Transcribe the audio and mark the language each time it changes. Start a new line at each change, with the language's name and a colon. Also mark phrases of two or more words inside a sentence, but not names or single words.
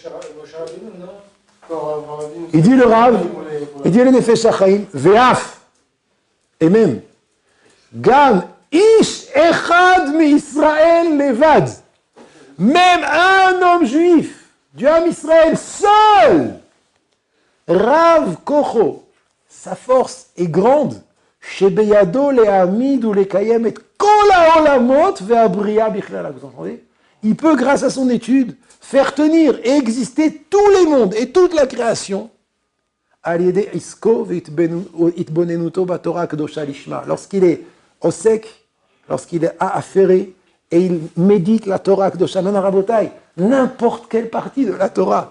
French: Il dit le Rav, il dit le Nefesh HaChaim, Ve'af, et même,
Hebrew: גם איש אחד מישראל לבד,
French: même un homme juif du
Hebrew: עם ישראל
French: seul,
Hebrew: רב כוחו,
French: sa force est grande,
Hebrew: שבידו להעמיד או לקיים את כל העולמות והבריאה בכלל.
French: Vous entendez? Il peut, grâce à son étude, faire tenir et exister tous les mondes et toute la création lorsqu'il est au sec, lorsqu'il est affairé et il médite la
Hebrew: תורה קדושה,
French: n'importe quelle partie de la Torah.